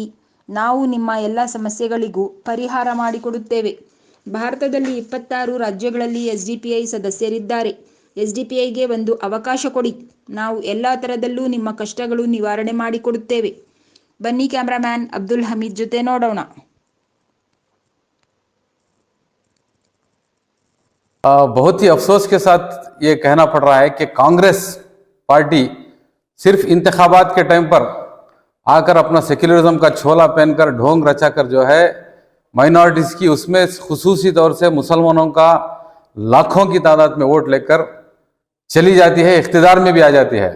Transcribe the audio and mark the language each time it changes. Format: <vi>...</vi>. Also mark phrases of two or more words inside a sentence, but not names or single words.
<kn>ನಾವು ನಿಮ್ಮ ಎಲ್ಲ ಸಮಸ್ಯೆಗಳಿಗೂ ಪರಿಹಾರ ಮಾಡಿಕೊಡುತ್ತೇವೆ. ಭಾರತದಲ್ಲಿ 26 ರಾಜ್ಯಗಳಲ್ಲಿ ಎಸ್ಡಿಪಿಐ ಸದಸ್ಯರಿದ್ದಾರೆ. ಎಸ್ಡಿಪಿಐಗೆ ಒಂದು ಅವಕಾಶ ಕೊಡಿ. ನಾವು ಎಲ್ಲ ಥರದಲ್ಲೂ ನಿಮ್ಮ ಕಷ್ಟಗಳು ನಿವಾರಣೆ ಮಾಡಿಕೊಡುತ್ತೇವೆ. ಬನ್ನಿ ಕ್ಯಾಮ್ರಾಮ್ಯಾನ್ ಅಬ್ದುಲ್ ಹಮೀದ್ ಜೊತೆ ನೋಡೋಣ.</kn> <ur>بہت ہی افسوس کے ساتھ یہ کہنا پڑ رہا ہے کہ کانگریس پارٹی صرف انتخابات کے ٹائم پر آ کر اپنا سیکولرازم کا چولا پہن کر ڈھونگ رچا کر جو ہے مائناریٹیز کی، اس میں خصوصی طور سے مسلمانوں کا لاکھوں کی تعداد میں ووٹ لے کر چلی جاتی ہے، اقتدار میں بھی آ جاتی ہے.</ur>